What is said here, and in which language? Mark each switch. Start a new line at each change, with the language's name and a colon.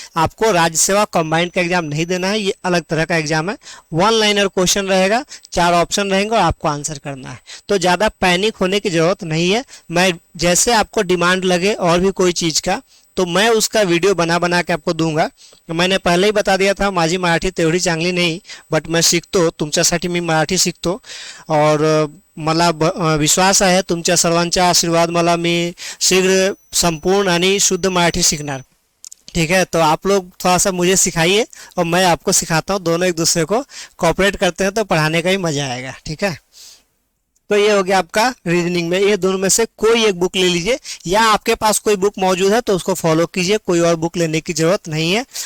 Hindi: आपको राज्य सेवा कंबाइंड का एग्जाम नहीं देना है, ये अलग तरह का एग्जाम है। 1 लाइनर क्वेश्चन रहेगा, 4 ऑप्शन रहेंगे और आपको आंसर करना है। तो ज़्यादा पैनिक होने की ज़रूरत नहीं है। मैं जैसे आपको डिमांड लगे और भी कोई चीज़ का तो मैं उसका वीडियो बना बना के आपको दूंगा। मैंने पहले ही बता दिया था
Marathi: माझी मराठी तेवढी चांगली नाही, बट मैं शिकतो, तुमच्यासाठी मी मराठी शिकतो और मला विश्वास आहे तुमच्या सर्वांचा आशीर्वाद मला मी शीघ्र संपूर्ण आणि शुद्ध मराठी सीखणार,
Hindi: ठीक है। तो आप लोग थोड़ा सा मुझे सिखाइए और मैं आपको सिखाता हूँ, दोनों एक दूसरे को कोऑपरेट करते हैं तो पढ़ाने का ही मजा आएगा, ठीक है। तो ये हो गया आपका रीजनिंग में। ये दोनों में से कोई एक बुक ले लीजिए, या आपके पास कोई बुक मौजूद है तो उसको फॉलो कीजिए, कोई और बुक लेने की जरूरत नहीं है।